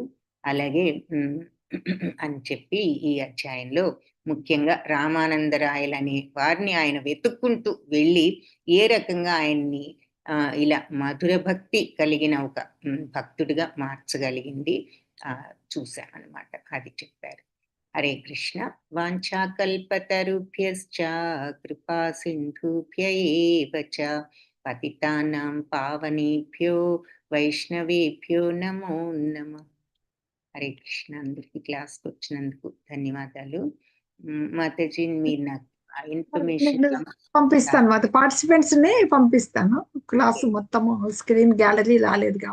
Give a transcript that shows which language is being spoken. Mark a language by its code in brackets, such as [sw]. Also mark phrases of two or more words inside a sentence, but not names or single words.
[te] అలాగే అని చెప్పి ఈ అధ్యాయంలో ముఖ్యంగా రామానందరాయలనే వారిని ఆయన వెతుక్కుంటూ వెళ్ళి ఏ రకంగా ఆయన్ని ఇలా మధుర భక్తి కలిగిన ఒక భక్తుడిగా మార్చగలిగింది చూశామన్నమాట. అది చెప్పారు. [sa] హరే కృష్ణ. వాంఛాకల్పతరుభ్యశ్చ కృపా సింధుభ్య ఏవ చ పతితానాం పావనేభ్యో వైష్ణవేభ్యో నమో నమః. హరే కృష్ణ. [te] అందరికి క్లాస్కి వచ్చినందుకు ధన్యవాదాలు. మాతాజీ మీరు నాకు ఇన్ఫర్మేషన్ పంపిస్తాను, పార్టిసిపెంట్స్ ని పంపిస్తాను. క్లాస్ మొత్తం స్క్రీన్ గ్యాలరీ రాలేదు.